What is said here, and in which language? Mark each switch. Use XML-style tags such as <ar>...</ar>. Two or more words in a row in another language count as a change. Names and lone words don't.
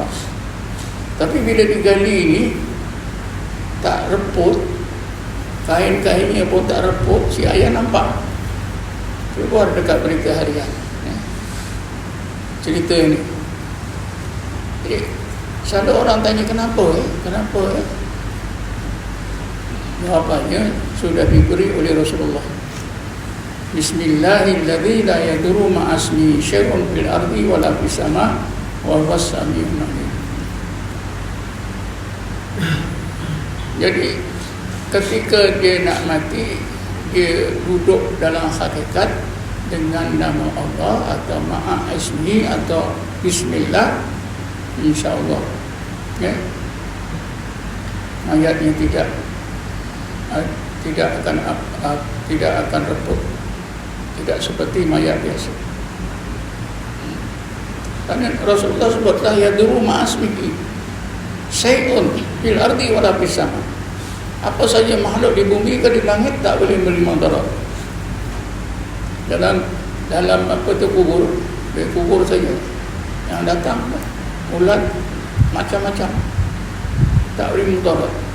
<ms>Tapi bila digali ini tak reput, kain-kainnya pun tak reput, si ayah nampak keluar dekat berita harian cerita ini. Jadi selalu orang tanya kenapa jawapannya sudah diberi oleh Rasulullah.</ms> <ar>بسم الله الذي لا يضر مع اسمه شيء في الأرض ولا في السماء وهو السميع العليم.</ar> <ms>Jadi ketika dia nak mati, dia duduk dalam hakikat dengan nama Allah atau</ms> <ar>مع اسم</ar> <ms>atau bismillah,</ms> <ar>إن شاء الله</ar> <ms>mayatnya tidak akan reput, tidak seperti mayat biasa. Karena Rasulullah sebutlah</ms> <ar>يضر مع اسمه شيء في الأرض ولا في السماء'.</ar> <ms>Apa saja makhluk di bumi ke di langit tak boleh beri mudarat. Dalam apa tu kubur saja yang datang ulat macam-macam tak boleh mudarat.</ms>